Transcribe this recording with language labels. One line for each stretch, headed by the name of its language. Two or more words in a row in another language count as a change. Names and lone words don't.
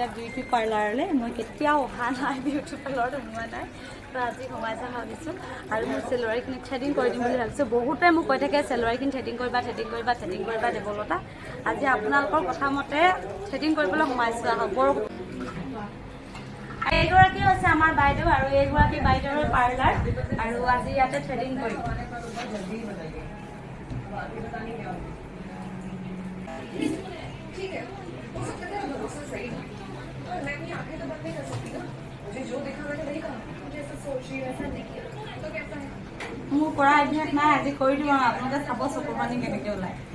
Assamese: বিউটি পাৰ্লাৰলৈ মই কেতিয়াও অহা নাই বিউটি পাৰ্লাৰত সোমোৱা নাই তো আজি সোমাই যাম ভাবিছোঁ আৰু মই চেলুৱাৰীখিনি থ্ৰেডিং কৰি দিম বুলি ভাবিছোঁ বহুতে মোক কৈ থাকে চেলুৱাৰীখিনি থ্ৰেডিং কৰিবা দেৱলতা আজি আপোনালোকৰ কথা মতে থ্ৰেডিং কৰিবলৈ সোমাইছোঁ আহক বৰ এইগৰাকী হৈছে আমাৰ বাইদেউ আৰু এইগৰাকী বাইদেউৰ পাৰ্লাৰ আৰু আজি ইয়াতে থ্ৰেডিং কৰিম
Hindi: ठीक है हो सकता है वो दोस्त सही था और मैं अपनी आंखें तो बंद नहीं कर सकती ना मुझे जो देखा मैंने वही कहा मुझे ऐसा सोच रही वैसा नहीं किया तो कैसा है
Assamese: মোৰ কৰা অভ্যাস নাই আজি কৰি দিম আৰু আপোনালোকে চাব চকুৰ পানী কেনেকৈ ওলায়